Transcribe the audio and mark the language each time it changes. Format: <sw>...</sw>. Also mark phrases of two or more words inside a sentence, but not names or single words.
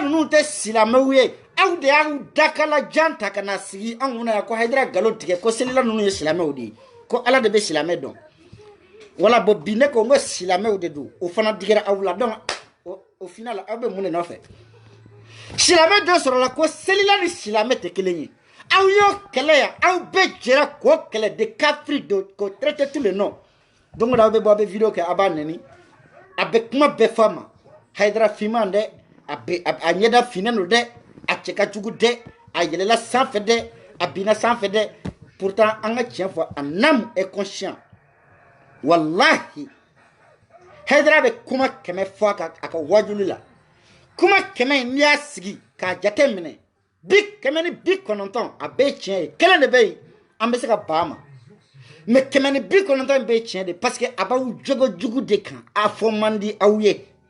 <bm>ninnu tɛ silamɛw ye aw de y'aw dakala jan ta ka na sigi an kunna yan ko Hayidara nkalon tigɛ ko selila ninnu ye silamɛw de ye ko ala de bɛ silamɛ dɔn wala bon bi ne ko n ko silamɛw de don o fana digɛra aw la</bm> <fr>donc au final</fr> <bm>aw bɛ mun de nɔfɛ silamɛ dɔ sɔrɔla ko selila ni silamɛ tɛ kelen ye aw y'o kɛlɛ yan aw bɛɛ jɛra k'o kɛlɛ de kafiri k'o</bm> <fr>traiter tous les noms donc</fr> <bm>aw bɛ bɔ aw bɛ vidéo kɛ aw b'a nɛni a bɛ kuma bɛɛ fɔ a ma Hayidara finman dɛ a ɲɛda finnen don dɛ a cɛ ka jugu dɛ a yɛlɛla sanfɛ dɛ a binna sanfɛ dɛ pourtant an ka tiɲɛ fɔ</bm> <fr>un homme est conscient</fr> <bm>wallahi Hayidara bɛ kuma 100 fɔ a ka wajuli la kuma 100 n'i y'a sigi k'a jate minɛ 190 a bɛɛ tiɲɛ ye kelen de bɛ yen an bɛ se ka ban a ma mais 190 in bɛɛ ye tiɲɛ de</bm> <fr>parce que</fr> <bm>a b'aw jogo jugu de kan a fɔ man di aw ye</bm>